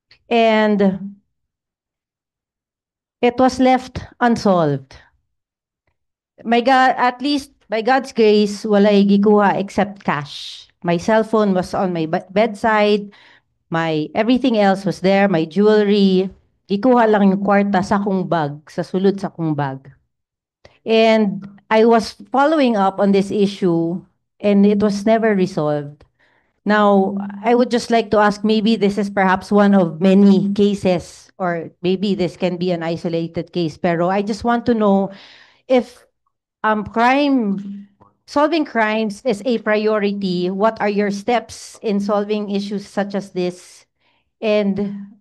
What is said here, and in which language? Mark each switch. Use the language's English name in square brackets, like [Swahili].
[English] And it was left unsolved. My God, at least by God's grace, [Cebuano] walay gikuha [English] except cash. My cell phone was on my bedside. My everything else was there. My jewelry. [Cebuano] Gikuha lang yung kwarta sa akong bag, sa sulod sa akong bag. [English] And I was following up on this issue, and it was never resolved. Now, I would just like to ask, maybe this is perhaps one of many cases, or maybe this can be an isolated case, pero I just want to know if solving crimes is a priority. What are your steps in solving issues such as this? And